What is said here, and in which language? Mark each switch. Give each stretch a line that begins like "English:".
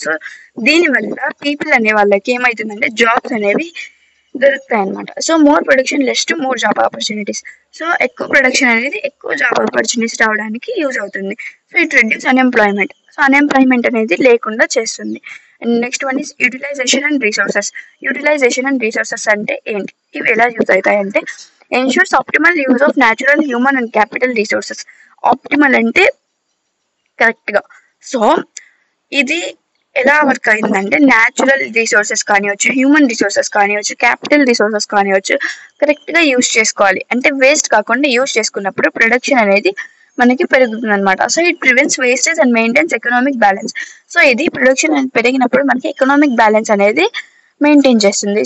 Telugu: So దీనివల్ల people అనే వాళ్ళకి ఏమవుతుందంటే జాబ్స్ అనేవి దొరుకుతాయి అనమాట.
English: So more production less to more job opportunities.
Telugu: So ఎక్కువ ప్రొడక్షన్ అనేది ఎక్కువ జాబ్ ఆపర్చునిటీస్ రావడానికి యూజ్ అవుతుంది.
English: So it reduce unemployment.
Telugu: So unemployment అనేది లేకుండా చేస్తుంది.
English: And next one is utilization and resources.
Telugu: Utilisation and resources అంటే ఏంటి? ఇవి ఎలా యూజ్ అవుతాయి అంటే
English: ensures optimal use of natural, human and capital resources.
Telugu: Optimal అంటే కరెక్ట్ గా. సో ఇది ఎలా వర్క్ అయిందంటే natural resources కానివచ్చు, human resources కానివచ్చు, capital resources కానివచ్చు correct గా యూజ్ చేసుకోవాలి. అంటే వేస్ట్ కాకుండా యూజ్ చేసుకున్నప్పుడు ప్రొడక్షన్ అనేది మనకి పెరుగుతుంది అనమాట.
English: So it prevents wastage and maintains economic balance.
Telugu: So ఇది ప్రొడక్షన్ అనేది పెరిగినప్పుడు మనకి ఎకనామిక్ బ్యాలెన్స్ అనేది మెయింటైన్ చేస్తుంది.